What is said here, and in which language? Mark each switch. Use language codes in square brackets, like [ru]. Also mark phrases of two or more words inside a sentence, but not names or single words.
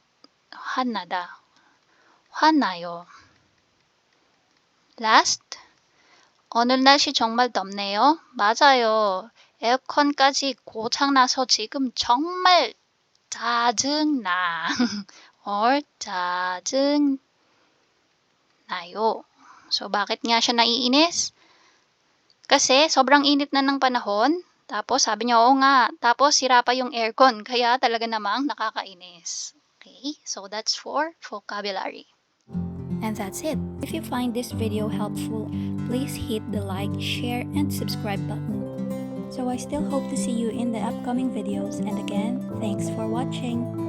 [ko] 화나다. 화나요. Last. 오늘 날씨 정말 덥네요. 맞아요. 에어컨까지 고장나서 지금 정말 짜증나. or 짜증나요. [tl] So, bakit nga siya naiinis? Kasi sobrang init na ng panahon. Tapos sabi niya, oo nga. Tapos sira pa yung aircon. Kaya talaga namang nakakainis. [en] Okay, so that's for vocabulary. And that's it. If you find this video helpful, please hit the like, share, and subscribe button. So I still hope to see you in the upcoming videos. And again, thanks for watching.